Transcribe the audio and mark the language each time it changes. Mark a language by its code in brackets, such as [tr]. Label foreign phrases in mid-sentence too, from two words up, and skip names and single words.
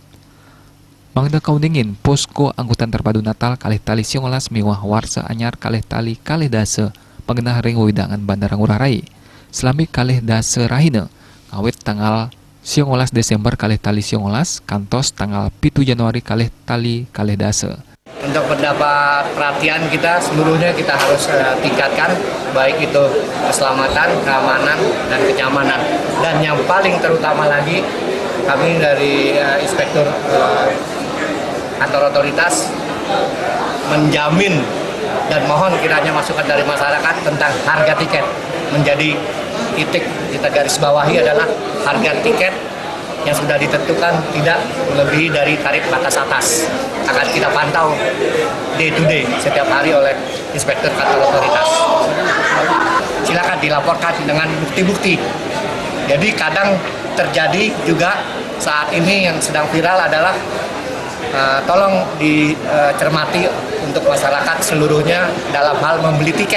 [ban] Mangda kauningin posko angkutan terpadu Natal kalih tali 19 mewah warsa anyar kalih tali kalih dase pengenah ring widangan Bandara Ngurah Rai. Selami kalih dase rahina awit tanggal 19 Desember kalih tali 19 kantos tanggal 7 Januari kalih tali kalih dase. [id] Untuk mendapat perhatian kita seluruhnya kita harus tingkatkan, baik itu keselamatan, keamanan, dan kenyamanan. Dan yang paling terutama lagi, kami dari inspektur kantor otoritas menjamin dan mohon kiranya masukan dari masyarakat tentang harga tiket. Menjadi titik kita garis bawahi adalah harga tiket yang sudah ditentukan tidak melebihi dari tarif batas atas. Akan kita pantau [en] day to day [id] setiap hari oleh inspektur kantor otoritas. Silakan dilaporkan dengan bukti-bukti. Jadi kadang terjadi juga saat ini yang sedang viral adalah tolong dicermati untuk masyarakat seluruhnya dalam hal membeli tiket.